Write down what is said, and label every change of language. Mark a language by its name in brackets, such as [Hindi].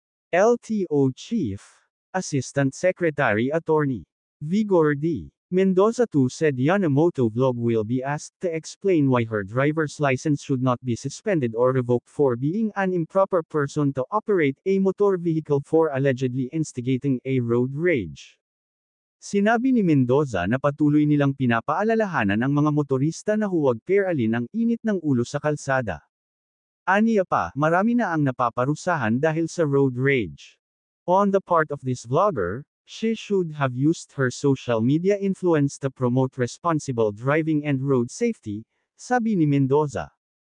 [English] LTO Chief, Assistant Secretary Attorney Vigor D. Mendoza II said Yana Motovlog will be asked to explain why her driver's license should not be suspended or revoked for being an improper person to operate a motor vehicle for allegedly instigating a road rage. [Filipino] Sinabi ni Mendoza na patuloy nilang pinapaalalahanan ang mga motorista na huwag pairalin ang init ng ulo sa kalsada. Aniya pa, marami na ang napaparusahan dahil sa road rage. [English] On the part of this vlogger, she should have used her social media influence to promote responsible driving and road safety, [Filipino] sabi ni Mendoza.